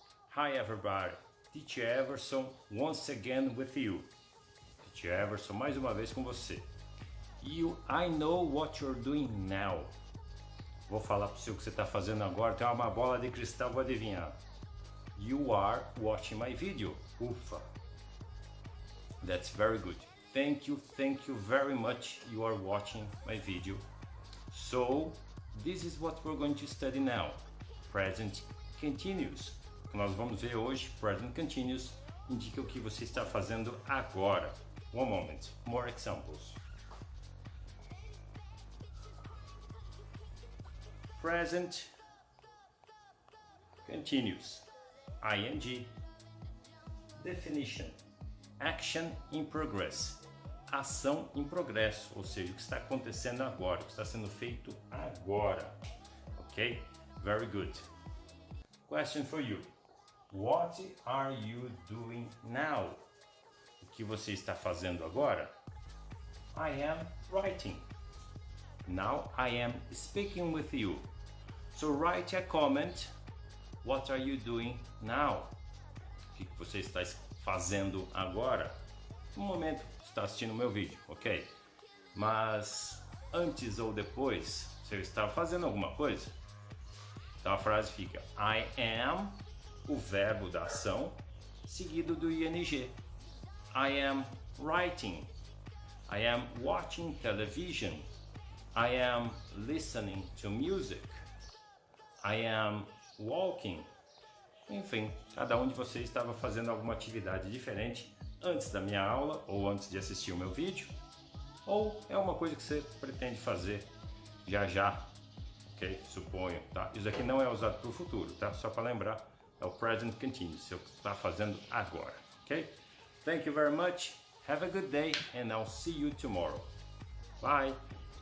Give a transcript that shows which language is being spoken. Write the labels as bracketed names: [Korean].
[English] Hi everybody, Teacher Everson once again with you. [Portuguese] Teacher Everson mais uma vez com você. [English] I know what you're doing now. [Portuguese] Vou falar para você o que você está fazendo agora, tem uma bola de cristal, vou adivinhar. [English] You are watching my video. Ufa. That's very good. Thank you very much. You are watching my video. So, this is what we're going to study now. Present continuous. [Portuguese] O que nós vamos ver hoje, present continuous, indica o que você está fazendo agora. [English] One moment, more examples. Present continuous. ING. Definition. Action in progress. [Portuguese] Ação em progresso, ou seja, o que está acontecendo agora, o que está sendo feito agora. [English] Ok? Very good. Question for you. What are you doing now? [Portuguese] O que você está fazendo agora? [English] I am writing. Now I am speaking with you. So write a comment. What are you doing now? [Portuguese] O que você está fazendo agora? No momento que está assistindo o meu vídeo, ok? Mas antes ou depois, você está fazendo alguma coisa? Então a frase fica I am, o verbo da ação, seguido do ing. [English] I am writing. I am watching television. I am listening to music. I am walking. [Portuguese] Enfim, cada um de vocês estava fazendo alguma atividade diferente antes da minha aula ou antes de assistir o meu vídeo, ou é uma coisa que você pretende fazer já, ok? Suponho, tá? Isso aqui não é usado para o futuro, tá? Só para lembrar, é o present continuous, é o que você está fazendo agora, ok? [English] Thank you very much, have a good day and I'll see you tomorrow. Bye!